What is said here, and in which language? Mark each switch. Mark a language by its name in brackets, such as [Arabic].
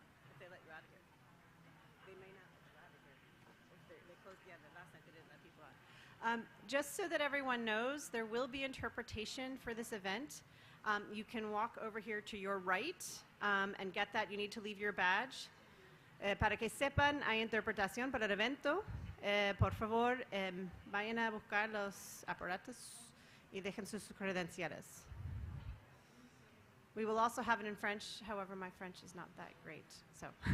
[English] If they let you out of here. They may not let you out of here. If they closed, yeah, the last night they didn't let people out. Just so that everyone knows, there will be interpretation for this event. You can walk over here to your right and get that. You need to leave your badge. [Spanish] Para que sepan, hay interpretación para el evento. Por favor, vayan a buscar los aparatos y dejen sus credenciales. [English] We will also have it in French, however, my French is not that great, so.